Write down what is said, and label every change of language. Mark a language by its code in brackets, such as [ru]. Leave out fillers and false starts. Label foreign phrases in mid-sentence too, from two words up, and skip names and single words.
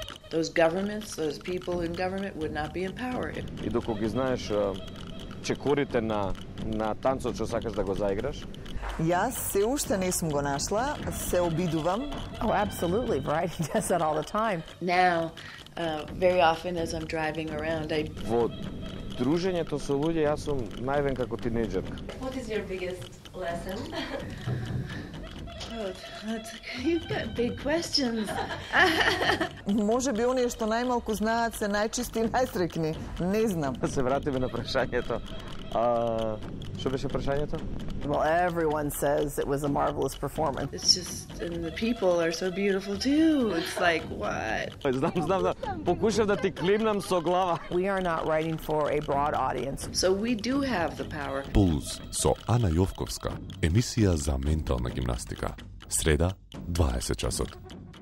[en] those governments, those people in government would not be in power. [mk] И докато ги знаеш чекорите на танцот што сакаш да го заиграш. Јас се уште не сум го нашла, се обидувам. [en] Oh, absolutely. Variety does that all the time. Now, very often as I'm driving around, [mk] Во дружењето со луѓе јас сум највен како тинејџерка. [en] What is your biggest lesson? You've got big questions. [mk] Може би оние што најмалку знаат се најчисти и најсреќни. Не знам. Да се вратиме на прашањето. Што беше прашањето? [en] Well, everyone says it was a marvelous performance. It's just, and the people are so beautiful too. It's like, what? [mk] Знам. Покушав да ти климнам со глава. [en] We are not writing for a broad audience. So we do have the power. [mk] Пулс со Ана Јовковска, емисија за ментална гимнастика. Среда, 20 часот.